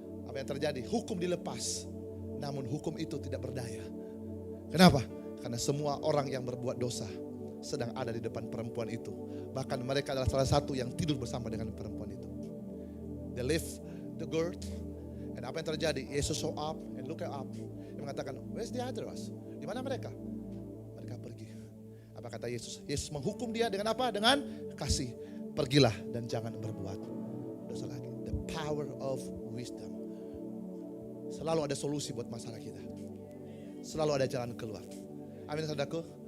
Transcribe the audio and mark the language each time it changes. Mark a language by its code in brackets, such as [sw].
[id] Apa yang terjadi? Hukum dilepas. Namun hukum itu tidak berdaya. Kenapa? Karena semua orang yang berbuat dosa sedang ada di depan perempuan itu. Bahkan mereka adalah salah satu yang tidur bersama dengan perempuan itu. [en] They lift the girth. [id] Dan apa yang terjadi? [en] Yesus show up and look up. [id] Dia mengatakan, [en] where's the others? [id] Di mana mereka? Mereka pergi. Apa kata Yesus? Yesus menghukum dia dengan apa? Dengan kasih. Pergilah dan jangan berbuat dosa lagi. [en] The power of wisdom. [id] Selalu ada solusi buat masalah kita. Selalu ada jalan keluar. Amin saudaraku.